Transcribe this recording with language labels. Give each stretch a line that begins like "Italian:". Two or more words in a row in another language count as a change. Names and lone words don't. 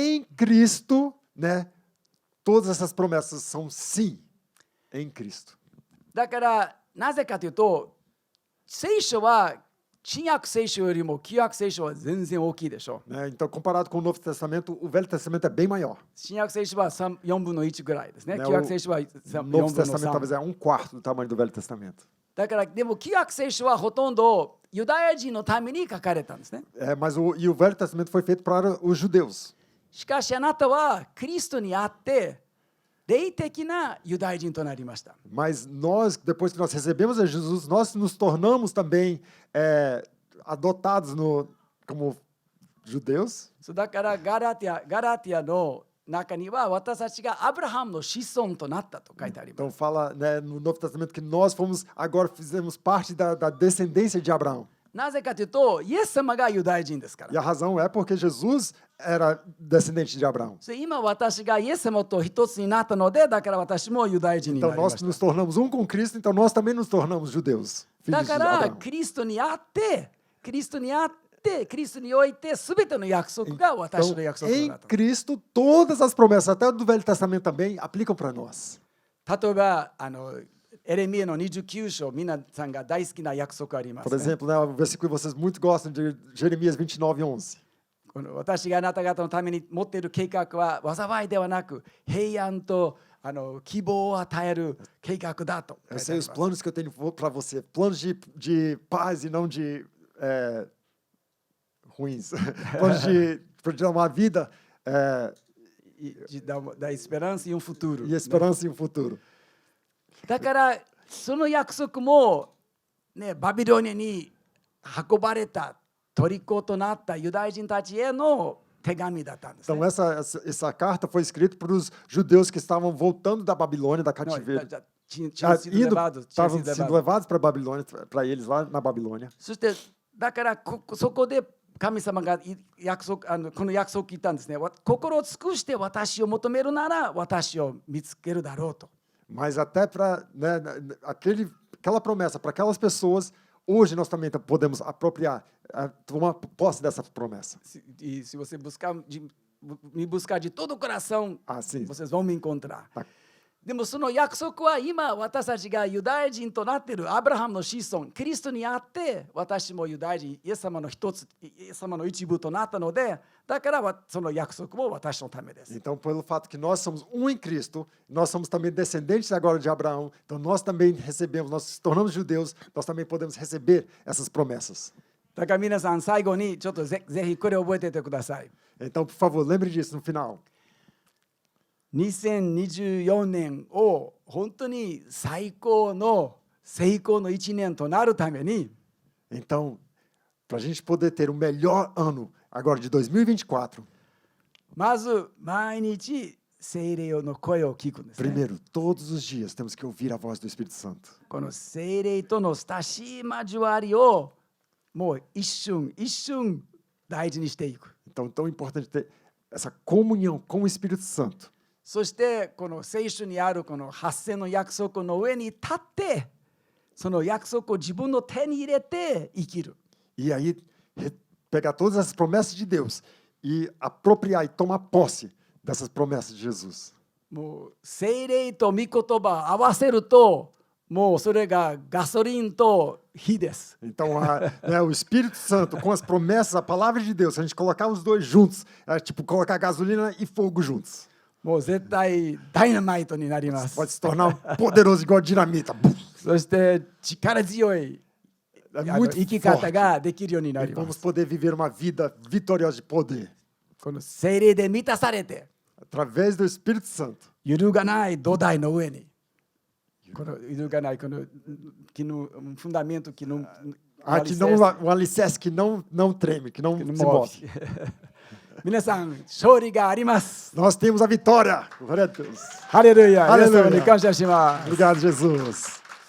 Portuguese: Em Cristo, né? Todas essas promessas são sim em Cristo.
Japanese: だからなぜかというと聖書は新約聖書よりも旧約聖書は全然大きいでしょう。
Portuguese: Né? Então, comparado com o Novo Testamento, o Velho Testamento é bem maior.
Japanese: 新約聖書は4分の1ぐらいですね。ね旧約聖書は
Portuguese: O
Japanese: 4
Portuguese: Novo
Japanese: 分の
Portuguese: Testamento
Japanese: 3。
Portuguese: talvez é 1/4 do tamanho do Velho Testamento.
Japanese: だからでも旧約聖書はほとんどユダヤ人のために書かれたんですね。
Portuguese: Mas o Velho Testamento foi feito para os judeus.
Japanese: しかしあなたはキリストにあって霊的なユダヤ人となりました。
Portuguese: Mas nós, depois que nós recebemos a Jesus, nós nos tornamos também adotados como judeus.
Japanese: そうだからガラティアの中には私たちがアブラハムの子孫となったと書いてあります。
Portuguese: Então fala, né, no Novo Testamento que nós agora fizemos parte da descendência de Abraão.
Japanese: なぜかというとイエス様がユダヤ人ですから。
Portuguese: E a razão é porque Jesus era descendente de Abraão.
Japanese: それ今私がイエス様と一つになったのでだから私もユダヤ人にな
Portuguese: Então
Japanese: りま
Portuguese: nós
Japanese: し
Portuguese: nos tornamos um com Cristo, então nós também nos tornamos judeus,
Japanese: た。だ
Portuguese: filhos de
Japanese: から
Portuguese: Abraão.
Japanese: キリストにあってキリストにおいて全ての約束が私
Portuguese: Então,
Japanese: の約束と
Portuguese: em
Japanese: なった。
Portuguese: Cristo, todas as promessas, até do Velho Testamento também, aplicam para nós.
Japanese: 例えばエレミヤの29章皆さんが大好きな約束あります
Portuguese: Por
Japanese: ね。
Portuguese: exemplo, né, o versículo que vocês muito gostam de Jeremias 29:11.
Japanese: この私があなた方のために持っている計画は災いではなく平安と希望を与える計画だと書
Portuguese: Eu
Japanese: いてあ
Portuguese: sei
Japanese: り
Portuguese: os
Japanese: ます。
Portuguese: planos que eu tenho para você, planos de paz e não de ruins, planos de dar uma vida De dar esperança e um futuro. e esperança e um futuro.
Japanese: だからその約束も、ね、バビロニアに運ばれた虜となったユダヤ人たちへの手紙だったんですね。
Portuguese: Então essa carta foi escrita para os judeus que estavam voltando da Babilônia, da cativeiro, Tinham sido levados. estavam sendo levados para a Babilônia, para eles lá na Babilônia.
Japanese: そしてだからそこで神様がこの約束を言ったんですね。心を尽くして私を求めるなら私を見つけるだろうと。
Portuguese: Mas até para aquela promessa para aquelas pessoas, hoje nós também podemos apropriar, tomar posse dessa promessa. E se você me buscar de todo o coração, Sim. vocês vão me encontrar. Tá.
Japanese: でもその約束は今私たちがユダヤ人となっているアブラハムの子孫キリストにあって私もユダヤ人イエス様の一つイエス様の一部となったのでだからその約束も私のためです。
Portuguese: Então, pelo fato que nós somos um em Cristo, nós somos também descendentes agora de Abraão, então nós também recebemos, nós nos tornamos judeus, nós também podemos receber essas promessas.
Japanese: だから皆さん最後にちょっとぜひこれを覚えておいてください。
Portuguese: Então, por favor, lembre disso no final.
Japanese: 2024 年を本当に最高の成功の1年となるために
Portuguese: Então, para a gente poder ter o melhor ano agora de 2024,
Japanese: まず毎日聖霊の声を聞くんですね。
Portuguese: primeiro, todos os dias temos que ouvir a voz do Espírito Santo.
Japanese: この聖霊との親しい交わりをもう一瞬一瞬大事にしていく。
Portuguese: Então, tão importante ter essa comunhão com o Espírito Santo.
Japanese: そしてこの聖書にあるこの8000の約束の上に立ってその約束を自分の手に入れて生きる。
Portuguese: E aí, pegar todas essas promessas de Deus e apropriar e tomar posse dessas promessas de Jesus.
Japanese: もう聖霊と御言葉合わせるともうそれがガソリンと火です。
Portuguese: Então, o Espírito Santo com as promessas, a palavra de Deus, se a gente colocar os dois juntos, é tipo colocar gasolina e fogo juntos.
Japanese: もう絶対ダイナマイトになります。
Portuguese: Pode se tornar poderoso igual dinamita.
Japanese: そして力強い
Portuguese: É muito
Japanese: 生き方
Portuguese: forte.
Japanese: ができるようにな
Portuguese: E
Japanese: りま
Portuguese: vamos
Japanese: す。
Portuguese: poder viver uma vida vitoriosa de poder.
Japanese: この聖霊で満たされて
Portuguese: Através do Espírito Santo.
Japanese: 揺るがない土台の上にこの揺るがないこの
Portuguese: fundamento que não Que não, um alicerce que não treme, que não se move.
Japanese: 皆さん勝利があります。
Portuguese: Nós temos a vitória. Glória a Deus.
Japanese: ハレルヤ。ハレルヤ。イエス様に感謝します。
Portuguese: Obrigado, Jesus.